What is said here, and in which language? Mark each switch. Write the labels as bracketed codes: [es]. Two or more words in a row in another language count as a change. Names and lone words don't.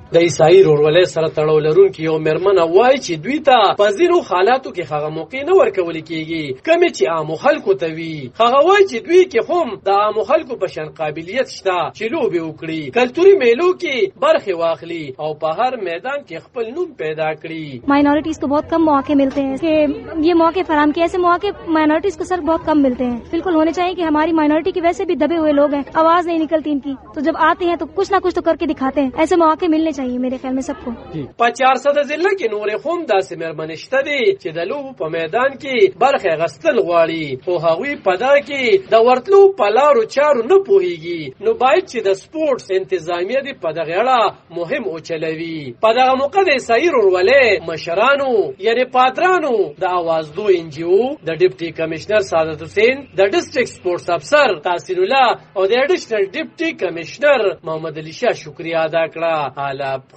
[ps] د عیسائی رورولۍ سره تړاو لرونکي یو مرمنه وایي چې دوی ته په ځینو حالاتو کې هغه موقع نه ورکول کیږي کومې چې عام خلکو ته وي. هغه وایي چې دوی کې هم د عام خلکو په شان قابلیت شته چې لوبې وکړي، کلتوري میلو کې برخه واخلي او په هر میدان کې خپل نوم پیدا کړي. [ur] مائنارٹیز کو بہت کم موقعے ملتے ہیں کہ یہ موقعے فراہم کیے، ایسے موقعے مائنارٹیز کو سر بہت کم ملتے ہیں. بالکل ہونے چاہیے کہ ہماری مائنارٹی کے ویسے بھی دبے ہوئے لوگ ہیں، آواز نہیں نکلتی ان کی، تو جب آتے ہیں تو کچھ نہ کچھ تو کر کے دکھاتے ہیں. ایسے موقعے ملنے چاہیے میرے خیال میں سب کو. [ps] په 400 ضلع کې نور هم داسې مرمنې شته دي چې د لوبو په میدان کې برخه غستل غواړي او هغوی په دغه کې د ورتلو په لارو چارو نه پوهیږي. نو باید چې د سپورتس انتظامیه دې په دغه اړه مهم اوچلوي. په دغه موقع د عیسائی رورولۍ مشرانو یعنی پادرانو د اوازدو انجیو د ډیپټي کمشنر سعادت حسین، د ډسټریکټ سپورتس افسر تحسین الله او د اډیشنل ډیپټي کمشنر محمد علي شاه شکریہ ادا کړه.